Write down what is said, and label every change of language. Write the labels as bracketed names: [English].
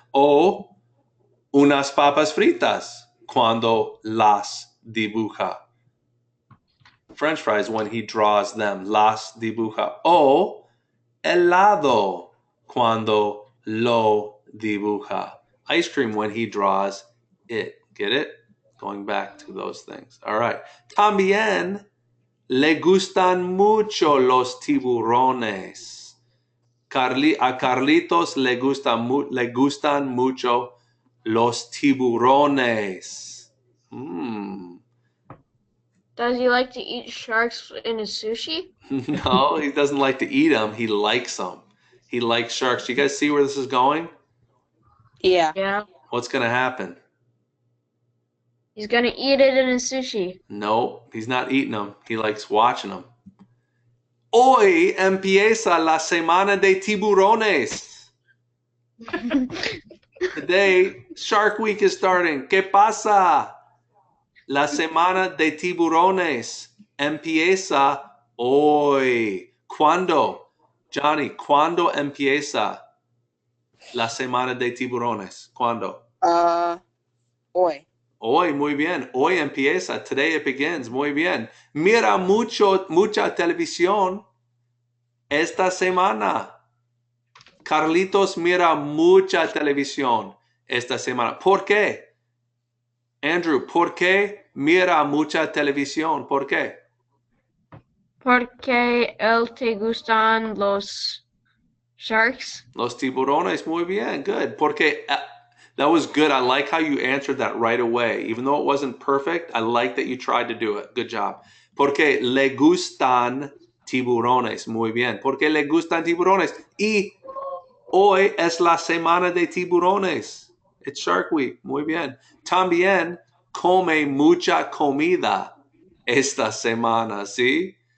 [Spanish] O unas papas fritas cuando las dibuja. [English] French fries when he draws them. [Spanish] Las dibuja. O helado cuando lo dibuja. [English] Ice cream when he draws it. Get it? Going back to those things. All right. [Spanish] También le gustan mucho los tiburones. A Carlitos le gustan mucho los tiburones. [English] Does he like to eat sharks in his sushi? No, he doesn't like to eat them. He likes them. He likes sharks. You guys see where this is going? Yeah. Yeah. What's going to happen? He's gonna eat it in his sushi. No, he's not eating them. He likes watching them. [Spanish] Hoy empieza la semana de tiburones. [English] Today, Shark Week is starting. [Spanish] ¿Qué pasa? La semana de tiburones empieza hoy. ¿Cuándo? Johnny, ¿cuándo empieza la semana de tiburones? ¿Cuándo? Hoy. Hoy, muy bien. Hoy empieza. [English] Today it begins. [Spanish] Muy bien. Mira mucha televisión esta semana. Carlitos mira mucha televisión esta semana. ¿Por qué? Andrew, ¿por qué mira mucha televisión? ¿Por qué? Porque él te gustan los sharks. Los tiburones, muy bien, good. Porque [English] that was good. I like how you answered that right away. Even though it wasn't perfect, I like that you tried to do it. Good job. [Spanish] Porque le gustan tiburones, muy bien. Porque le gustan tiburones. Y hoy es la semana de tiburones. [English] It's Shark Week, [Spanish] muy bien. También come mucha comida esta semana, ¿sí?